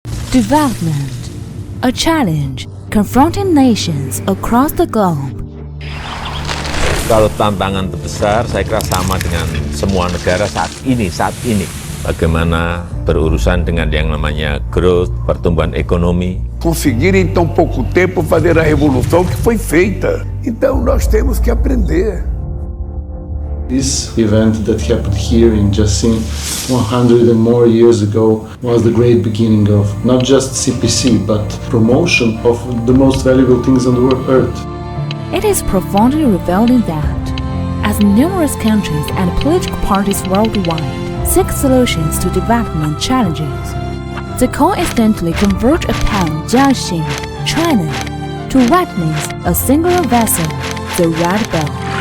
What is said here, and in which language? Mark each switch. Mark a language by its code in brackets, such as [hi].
[en] Development, a challenge confronting nations across the globe. [id] Kalau tantangan terbesar, saya kira sama dengan semua negara saat ini. Bagaimana berurusan dengan yang namanya growth, pertumbuhan ekonomi. [pt] Conseguir em tão pouco tempo fazer a revolução que foi feita. Então nós temos que aprender. [en] This event that happened here in Jiaxing 100 and more years ago was the great beginning of not just CPC, but promotion of the most valuable things on the earth. It is profoundly revealing that, as numerous countries and political parties worldwide seek solutions to development challenges, they coincidentally converge upon Jiaxing, China, to witness a singular vessel, the Red Bell.